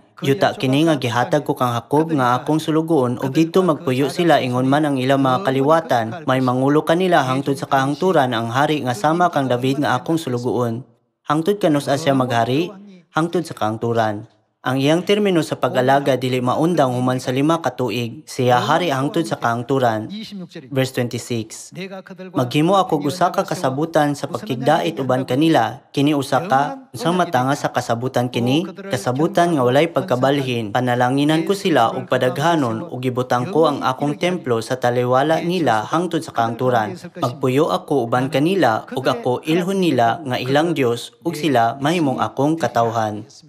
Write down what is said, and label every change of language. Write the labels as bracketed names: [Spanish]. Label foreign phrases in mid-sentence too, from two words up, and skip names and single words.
[Cebuano] Yuta kini nga gihatag ko kang Jacob nga akong sulugoon ug didto magpuyo sila ingon man ang ilang mga kaliwatan. May mangulo kanila hangtod sa kahangturan ang hari nga sama kang David nga akong sulugoon. Hangtod kanos asya maghari hangtod sa kahangturan. Ang iyang termino sa pag-alaga dili maundang human sa 5 ka tuig. Siya hari hangtod sa kaangturan. [Korean] 26절입니다. [Cebuano] Verse 26. [Korean] 내가 그들과 [Cebuano] Maghimo ako [Korean] 함께 [Cebuano] usa ka [Korean] 언약을 세워 [Cebuano] kasabutan sa pagkigdait uban kanila, kini usa ka unsang matanga sa kasabutan kini, kasabutan nga walay pagkabalhin. Panalanginan ko sila ug padaghanon ug gibutang ko ang akong templo sa taliwala nila hangtod sa kaangturan. Magpuyo ako uban kanila ug ako ilhon nila nga ilang Dios ug sila mahimong akong katawhan.